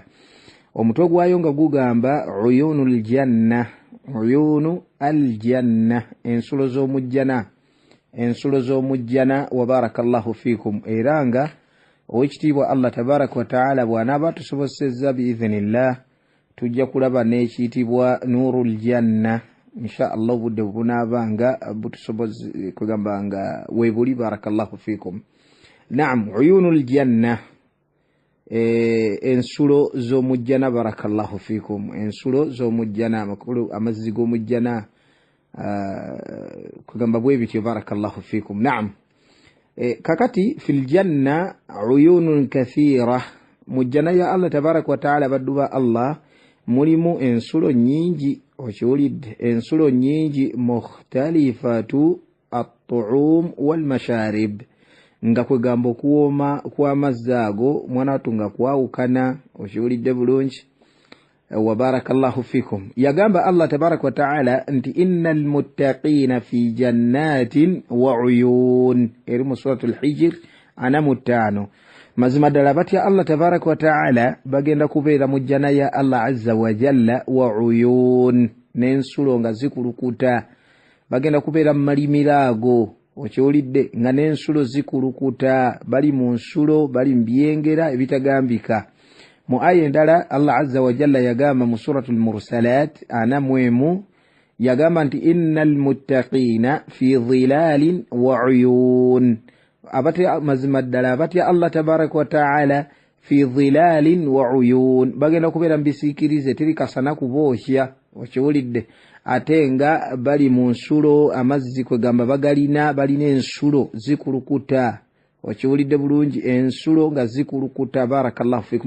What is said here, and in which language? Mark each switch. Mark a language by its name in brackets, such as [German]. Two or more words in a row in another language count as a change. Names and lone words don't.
[Ganda] Omutwe gwayo nga gugamba [Arabic] عيون الجنة، عيون الجنة, [Ganda] ensulo z'omujjana, ensulo z'omujjana [Arabic] وبارك الله فيكم. [Ganda] Era nga owekitiibwa [Arabic] الله تبارك وتعالى [Ganda] bw'anaaba tusobozesezza biidhinillah tujja kulaba n'ekiyitibwa [Arabic] نور الجنة إن شاء الله [Ganda] budde bunaabanga butusoboze kugamba nga weebuli [Arabic] بارك الله فيكم. [Ganda] Naam, [Arabic] عيون الجنة, [Ganda] ensulo z'omujjana [Arabic] بارك الله فيكم, [Ganda] ensulo z'omujjana, amakulu amazzi g'omujjana kugamba bwe bityo [Arabic] بارك الله فيكم. [Ganda] Naam, kakati [Arabic] في الجنة عيون كثيرة, [Ganda] mujjana ya [Arabic] الله تبارك وتعالى [Ganda] badduba Allah mulimu ensulo nyingi, okiwulidde, ensulo nyingi [Arabic] مختلفة الطعوم والمشارب, [Ganda] nga kwegamba okuwooma kw'amazzi ago mwana wattu nga kwawukana, okiwulidde bulungi. [Arabic] وبارك الله فيكم. [Ganda] Yagamba [Arabic] الله تبارك وتعالى [Ganda] nti [Arabic] إن المتقين في جنات وعيون, [Ganda] eri mu suratul Hijr ana 5. Mazima ddala batya [Arabic] الله تبارك وتعالى [Ganda] bagenda kubeera mu jjana ya [Arabic] الله عز وجل وعيون, [Ganda] n'ensulo nga zikulukuta, bagenda kubeera mu malimiro ago, okiwulidde, nga n'ensulo zikulukuta, bali mu nsulo, bali mu byengera ebitagambika. Mu aya endala [Arabic] الله عز وجل [Ganda] yagamba mu suratul Mursalat ana 1, yagamba [Arabic] nti إن المتقين في ظلال وعيون, [Ganda] abatya mazima ddala abatya [Arabic] الله تبارك وتعالى في ظلال وعيون, [Ganda] bagenda kubeera mbisiikirize teri kasana kubookya, okiwulidde, ate nga bali mu nsulo, amazzi kwegamba balina ensulo zikulukuta, okiwulidde bulungi, ensulo nga zikulukuta [Arabic] بارك الله فيكم.